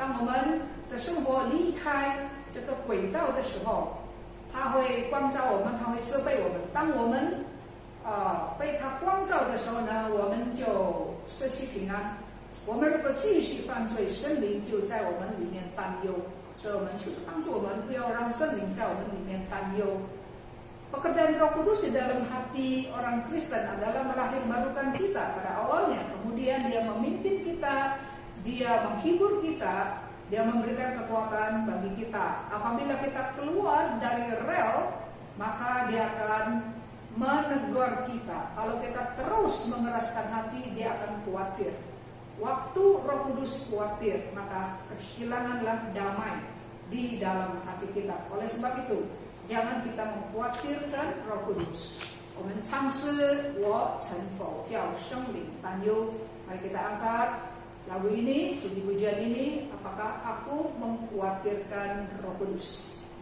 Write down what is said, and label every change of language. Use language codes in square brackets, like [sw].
[zh] 当我们的生活离开这个轨道的时候，他会光照我们，他会责备我们。当我们被他光照的时候呢，我们就失去平安。我们如果继续犯罪，圣灵就在我们里面担忧。所以我们求主帮助我们，不要让圣灵在我们里面担忧。 [id] Pekerjaan Roh Kudus di dalam hati orang Kristen adalah melahirbarukan kita pada awalnya. Kemudian dia memimpin kita, dia menghibur kita, dia memberikan kekuatan bagi kita. Apabila kita keluar dari rel, maka dia akan menegur kita. Kalau kita terus mengeraskan hati, dia akan khawatir. Waktu Roh Kudus khawatir, maka kehilanganlah damai di dalam hati kita. Oleh sebab itu, jangan kita mengkhawatirkan Roh Kudus. [zh] 我们唱诗我成否叫生灵担忧. [id] Mari kita angkat lagu ini, puji-pujian ini. Apakah aku mengkhawatirkan Roh Kudus?